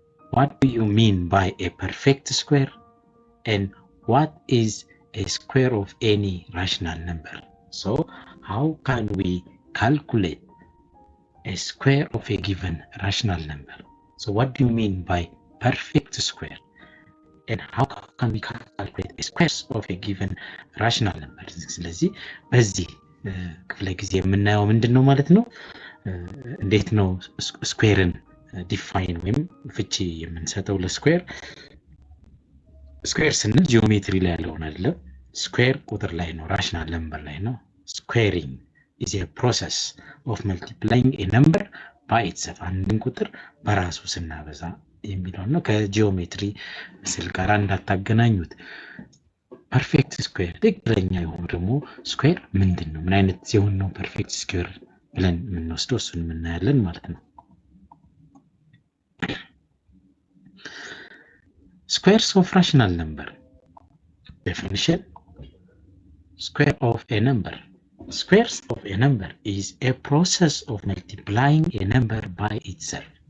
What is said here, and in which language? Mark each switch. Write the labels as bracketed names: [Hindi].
[English] What do you mean by a perfect square? And what is a square of any rational number? So how can we calculate a square of a given rational number? So what do you mean by perfect square? And how can we calculate a squares of a given rational number? [Amharic] ስለዚህ በዚህ ክፍለ ጊዜ የምናየው ምንድነው ማለት ነው? እንዴት ነው ስኩዌርን ዲፋይን ወይም ፍቺ የምንሰጠው ለስኩዌር? ስኩዌር ስንል ጂኦሜትሪ ላይ ያለውን አይደለም። ስኩዌር ቁጥር ላይ ነው፣ ራሽናል ነምበር ላይ ነው። ስኩዌሪንግ [English] is a process of multiplying a number by itself. [Amharic] አንድን ቁጥር በራሱ ስናበዛ የሚለው ነው። ከጂኦሜትሪ ምስል ጋር እንዳታገናኙት። ፐርፌክት ስኩዌር ትክክለኛ የሆነ ደግሞ ስኩዌር ምንድን ነው? ምን አይነት ሲሆን ነው ፐርፌክት ስኩዌር ብለን የምንወስደው? እሱን የምናያለን ማለት ነው። [English] Squares of rational number. Definition. Square of a number. Squares of a number is a process of multiplying a number by itself.